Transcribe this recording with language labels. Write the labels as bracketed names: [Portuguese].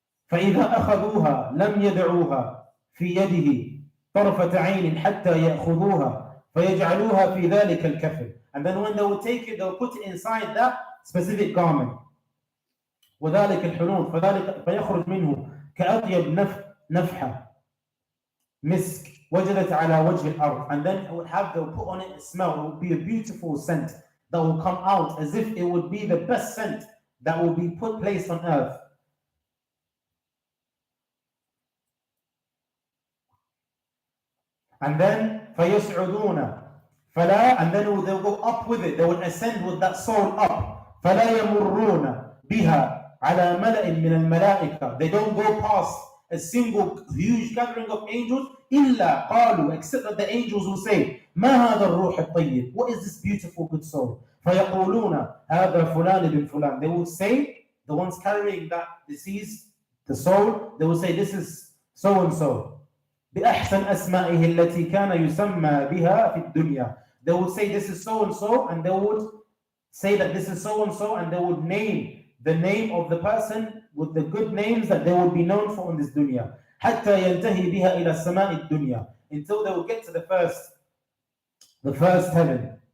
[Arabic] فإذا أخذوها لم يدعوها في يده طرفة عين حتى يأخذوها فيجعلوها في ذلك الكفن. [English] And then when they will take it, they will put it inside that specific garment. [Arabic] وذلك الحنوط فيخرج منه كأطيب نفحة مسك وجدت على وجه الأرض. [English] And then it will they'll put on it a smell. It will be a beautiful scent that will come out as if it would be the best scent that will be placed on earth. And then [Arabic] فيصعدون فلا, [English] and then they'll go up with it. They will ascend with that soul up. [Arabic] فلا يمرون بها على ملأ من الملائكة. [English] They don't go past a single huge gathering of angels [Arabic] إلا قالوا, [English] except that the angels will say [Arabic] ما هذا الروح الطيب, [English] what is this beautiful good soul. [Arabic] فيقولون هذا فلان بن فلان. [English] They will say, the ones carrying that deceased, the soul, they will say this is so and so. [Arabic] بأحسن أسمائه التي كان يسمى بها في الدنيا. [English] They would say this is so and so, and they would say that this is so and so, and they would name the name of the person with the good names that they would be known for in this dunya. [Arabic] حتى ينتهي بها إلى السماء الدنيا, [English] until they will get to the first heaven.